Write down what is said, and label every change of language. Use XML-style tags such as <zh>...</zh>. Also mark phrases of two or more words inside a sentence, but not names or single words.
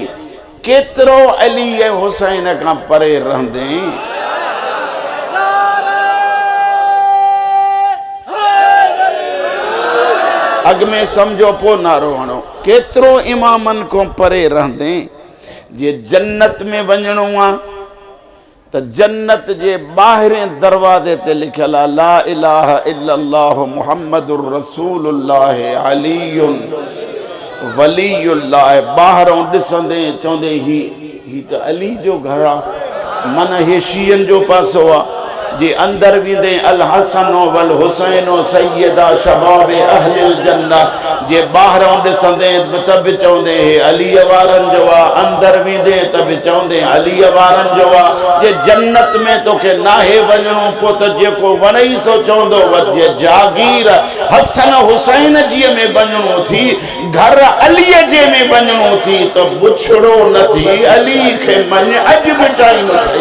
<sd>केतिरो अली ऐं हुसैन खां परे रहंदे अॻ में सम्झो पोइ नारो हणो। केतिरो इमामनि खां परे रहंदे जे जन्नत में वञणो आहे त जन्नत जे ॿाहिरें दरवाज़े ते लिखियल आहे</sd> <ar>لا إله إلا الله محمد رسول الله علي ولي الله.</ar> <sd>ॿाहिरों ॾिसंदे चवंदे ही त अली जो घर आहे। माना हे शीयनि जो पासो आहे। जे अंदर वेंदे</sd> <ar>الحسن والحسين سيدا شباب أهل الجنة.</ar> <sd>जे ॿाहिरों ॾिसंदे त बि चवंदे हे अलीअ वारनि जो आहे, अंदर वेंदे त बि चवंदे अलीअ वारनि जो आहे। जे जन्नत में तोखे नाहे वञणो पोइ त जेको वणई सो चवंदो जे जागीर हसन हुसैन जी में वञणो थी, घर अलीअ जे में वञणो थी त बुछड़ो न थी अली खे मञ अॼु बि टाइम अथई।</sd>